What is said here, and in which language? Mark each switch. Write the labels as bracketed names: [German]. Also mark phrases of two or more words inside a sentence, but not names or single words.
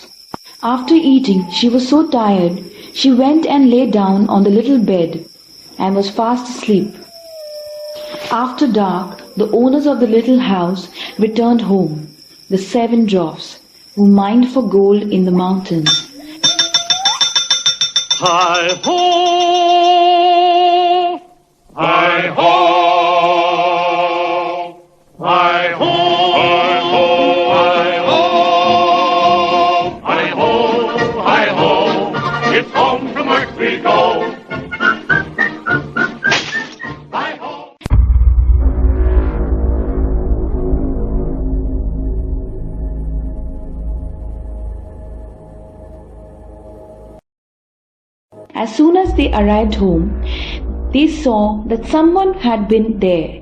[English] After eating, she was so tired, she went and lay down on the little bed and was fast asleep. After dark, the owners of the little house returned home, the 7 dwarfs, who mined for gold in the mountains. Hi-ho! Hi-ho! Hi-ho! Hi-ho! Hi-ho! Hi-ho! Hi-ho! It's home from work we go. Hi-ho! As soon as they arrived home, they saw that someone had been there.